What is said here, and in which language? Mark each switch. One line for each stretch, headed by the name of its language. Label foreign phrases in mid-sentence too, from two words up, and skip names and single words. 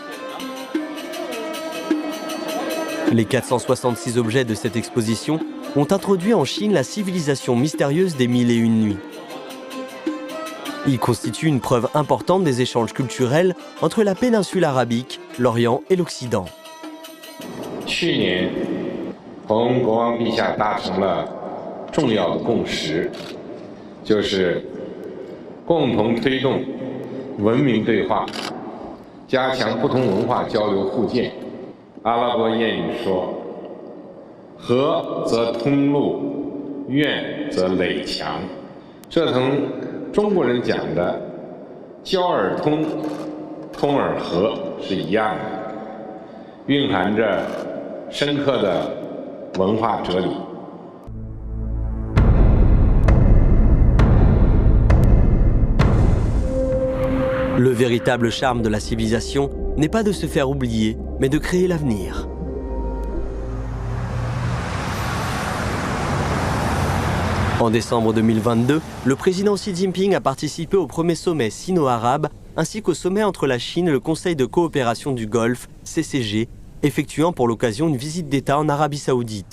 French: Les 466 objets de cette exposition ont introduit en Chine la civilisation mystérieuse des 1001 nuits. Ils constituent une preuve importante des échanges culturels entre la péninsule arabique, l'Orient et l'Occident.
Chinese: 同国王陛下达成了重要的共识，就是共同推动文明对话，加强不同文化交流互鉴。阿拉伯谚语说：“和则通路，怨则垒墙。” 这同中国人讲的“交而通，通而和”是一样的，蕴含着深刻的
French: Le véritable charme de la civilisation n'est pas de se faire oublier, mais de créer l'avenir. En décembre 2022, le président Xi Jinping a participé au premier sommet sino-arabe ainsi qu'au sommet entre la Chine et le Conseil de coopération du Golfe, CCG, effectuant pour l'occasion une visite d'État en Arabie Saoudite.